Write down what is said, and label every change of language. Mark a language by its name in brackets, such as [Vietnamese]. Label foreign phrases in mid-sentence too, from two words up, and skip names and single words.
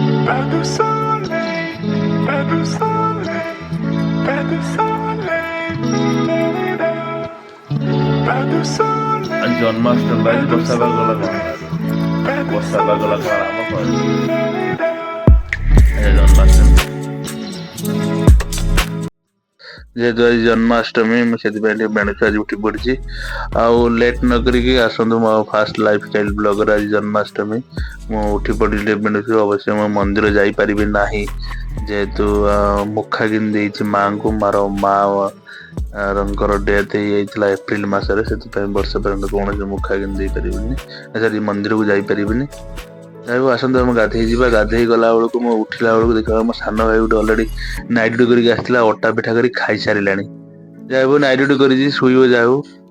[French] Pas de soleil, pas de soleil, pas de soleil, pas de soleil, [Odia] ଜନ୍ମାଷ୍ଟମୀ [French] pas [Odia] ଆଜି [French] de [Odia] ବର୍ଷା ପାଗ ଗଲା କଣ [French] soleil, pas de [Odia] ବର୍ଷା ପାଗ ଗଲା କଣ ଆମ କହିଲି [French] soleil. [Odia] ଜନ୍ମାଷ୍ଟମୀ ଯେହେତୁ ଆଜି ଜନ୍ମାଷ୍ଟମୀ ମୁଁ ସେଥିପାଇଁ ଟିକେ ବେଣୁଛୁ ଆଜି ଉଠି ପଡ଼ିଛି ଆଉ ଲେଟ୍ ନ କରିକି ଆସନ୍ତୁ ମୋ [English] first lifestyle blogre [Odia] ଆଜି ଜନ୍ମାଷ୍ଟମୀ ମୁଁ ଉଠି ପଡ଼ିଲି ଟିକେ ବେଣୁଛୁ ଅବଶ୍ୟ ମୁଁ ମନ୍ଦିର ଯାଇପାରିବି ନାହିଁ ଯେହେତୁ ମୁଖା କିଣି ଦେଇଛି ମାଆଙ୍କୁ ମାଙ୍କର ଡେଥ୍ ହେଇଯାଇଥିଲା ଏପ୍ରିଲ ମାସରେ ସେଥିପାଇଁ ବର୍ଷେ ପର୍ଯ୍ୟନ୍ତ କୌଣସି ମୁଖା କିଣି ଦେଇପାରିବିନି ସରି ମନ୍ଦିରକୁ ଯାଇପାରିବିନି ଯାହାକୁ ଆସନ୍ତୁ ଆମେ ଗାଧେଇ ଯିବା ଗାଧେଇ ଗଲା ବେଳକୁ ମୁଁ ଉଠିଲା ବେଳକୁ ଦେଖିବା ମୋ ସାନ ଭାଇ ଗୋଟେ ଅଲରେଡ଼ି [English] night duty [Odia] କରିକି ଆସିଥିଲା ଅଟା ପିଠା କରି ଖାଇସାରିଲାଣି ଯାହା ହଉ [English] night duty [Odia] କରିଛି ଶୋଇବ ଯାହା ହଉ